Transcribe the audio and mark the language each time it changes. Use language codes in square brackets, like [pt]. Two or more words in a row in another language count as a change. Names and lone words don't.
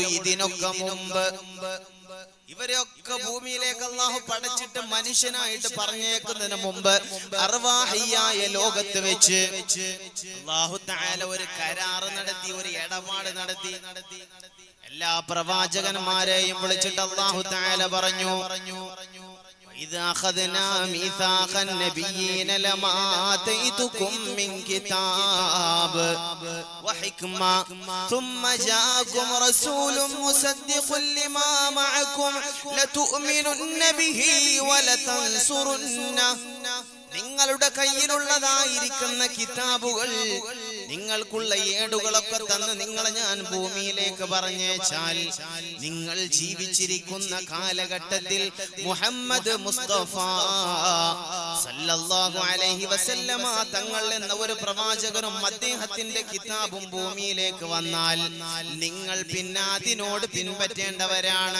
[ml] ഇതിനൊക്കെ മുമ്പ് ഇവരെയൊക്കെ ഭൂമിയിലേക്ക് അല്ലാഹു പടച്ചിട്ട് മനുഷ്യനായിട്ട് പറഞ്ഞേക്കുന്നതിന് മുമ്പ് അർവാഹിയായ ലോകത്ത് വെച്ച് [ar] الله تعالى [ml] ഒരു കരാറ് നടത്തി, ഒരു ഇടപാട് നടത്തി. എല്ലാ പ്രവാചകന്മാരെയും വിളിച്ചിട്ട് [ar] الله تعالى [ml] പറഞ്ഞു, [ar] إذا أخذنا ميثاق النبيين لما آتيتكم من كتاب وحكمة ثم جاءكم رسول مصدق لما معكم لتؤمنن به ولتنصرنه. [ml] നിങ്ങളുടെ കയ്യിലുള്ളതായിരിക്കുന്ന കിതാബുകൾ, നിങ്ങൾക്കുള്ള ഏടുകളൊക്കെ തന്ന് നിങ്ങളെ ഞാൻ ഭൂമിയിലേക്ക് പറഞ്ഞേച്ചാൽ നിങ്ങൾ ജീവിച്ചിരിക്കുന്ന കാലഘട്ടത്തിൽ മുഹമ്മദ് മുസ്തഫ [ar] صلى الله عليه وسلم [ml] തങ്ങൾ എന്ന ഒരു പ്രവാചകനും അദ്ദേഹത്തിന്റെ കിതാബും ഭൂമിയിലേക്ക് വന്നാൽ നിങ്ങൾ പിന്നെ അതിനോട് പിൻപറ്റേണ്ടവരാണ്.